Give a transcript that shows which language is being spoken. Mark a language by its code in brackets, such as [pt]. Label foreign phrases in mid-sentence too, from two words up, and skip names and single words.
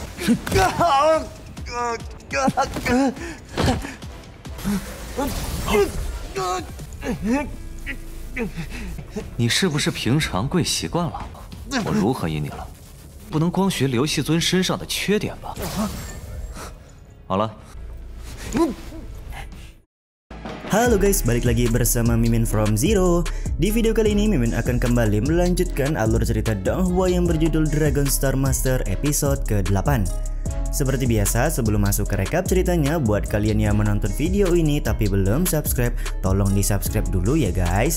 [zh] 你是不是平常跪习惯了？我如何赢你了？不能光学刘系尊身上的缺点吧？好了。 [id] Halo guys, balik lagi bersama Mimin from Zero. Di video kali ini Mimin akan kembali melanjutkan alur cerita Donghua yang berjudul Dragon Star Master episode ke-8. Seperti biasa, sebelum masuk ke rekap ceritanya, buat kalian yang menonton video ini tapi belum subscribe, tolong di subscribe dulu ya guys.